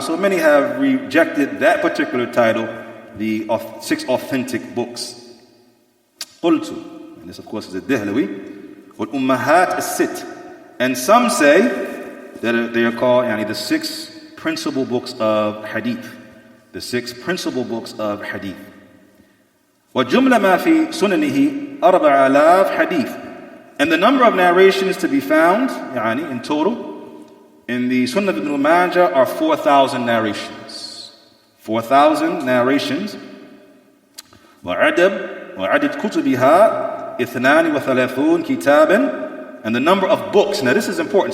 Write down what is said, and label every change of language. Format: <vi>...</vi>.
<en>So many have rejected that particular title, the 6 authentic books. قلت, and this of course is a Dehlawi,</en> <ar>وَالْأُمَّهَاتِ السِّتْ.</ar> <en>And some say that they are called the 6 principal books of Hadith. The 6 principal books of Hadith.</en> <ar>وَجُمْلَ مَا فِي سُنَنِهِ 4,000 hadith.</ar> <en>And the number of narrations to be found, in total, in the Sunnah of Ibn Majah are 4,000 narrations. 4,000 narrations.</en> <ar>وعدد كتبها 32 كتابا.</ar> <en>And the number of books. Now this is important.</en>